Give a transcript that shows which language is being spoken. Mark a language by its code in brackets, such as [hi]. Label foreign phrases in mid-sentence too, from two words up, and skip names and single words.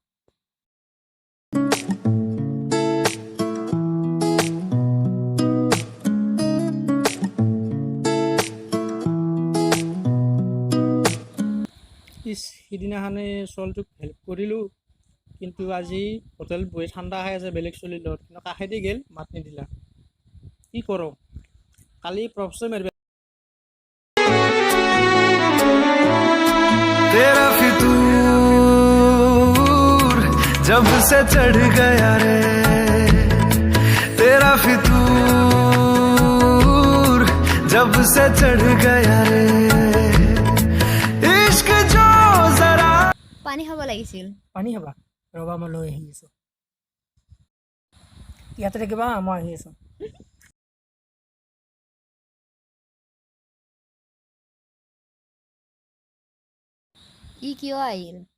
[as] সিদিনাখনে ছোৱালীটোক হেল্প কৰিলোঁ, কিন্তু আজি হোটেল বহি ঠাণ্ডা খাই আছে বেলেগ ছোৱালীৰ লগত, কিন্তু কাষেদি গ'ল মাত নিদিলা। কি কৰোঁ, কালি প্ৰপ'জে মাৰিব। [hi] तेरा फितूर जब से चढ़ गया रे, तेरा फितूर जब से चढ़ गया रे, इश्क जो जरा। [as] পানী খাব লাগিছিল। পানী খাবা? ৰ'বা, মই লৈ আহি আছোঁ। ইয়াতে থাকিবা, মই আহি আছোঁ। ই কিয় আহিল?